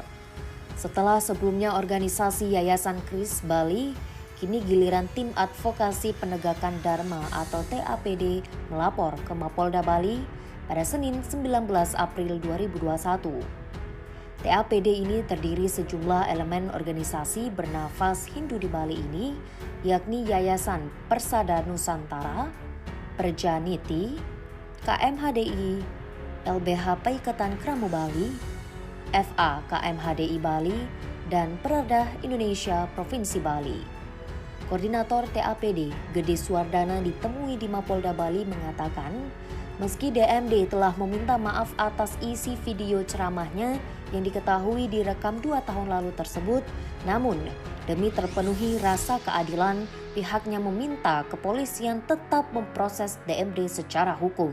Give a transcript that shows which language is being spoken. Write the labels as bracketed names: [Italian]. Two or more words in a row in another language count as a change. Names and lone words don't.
[Indonesian] Setelah sebelumnya organisasi Yayasan Kris Bali, kini giliran tim advokasi penegakan Dharma atau TAPD melapor ke Mapolda Bali pada Senin 19 April 2021. TAPD ini terdiri sejumlah elemen organisasi bernafas Hindu di Bali ini, yakni Yayasan Persada Nusantara, Perjaniti, KMHDI, LBH Paikatan Kramu Bali, FA KMHDI Bali, dan Perda Indonesia Provinsi Bali. Koordinator TAPD, Gede Suwardana ditemui di Mapolda Bali mengatakan, meski DMD telah meminta maaf atas isi video ceramahnya yang diketahui direkam 2 tahun lalu tersebut, namun demi terpenuhi rasa keadilan, pihaknya meminta kepolisian tetap memproses DMD secara hukum.